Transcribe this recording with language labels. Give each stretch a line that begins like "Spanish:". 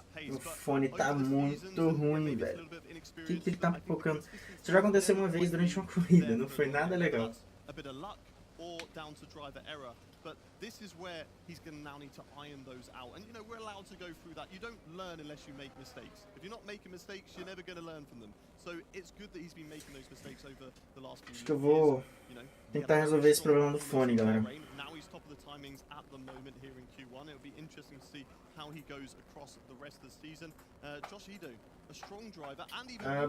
Portuguese: O fone tá muito ruim, velho. O que ele tá focando? Isso já aconteceu uma vez durante uma corrida, não foi nada legal.
English: Or down to driver error, but this is where he's going to now need to iron those out. And you know, we're allowed to go through that. You don't learn unless you make mistakes. If you're not making mistakes, you're never going to learn from them. So it's good that he's been making those mistakes over the last few years.
Portuguese: Acho que eu vou tentar resolver esse problema do fone, galera.
English: Now he's top of the timings at the moment here in Q1. It'll be interesting to see how he goes across the rest of the season. Josh Edo, a strong driver and even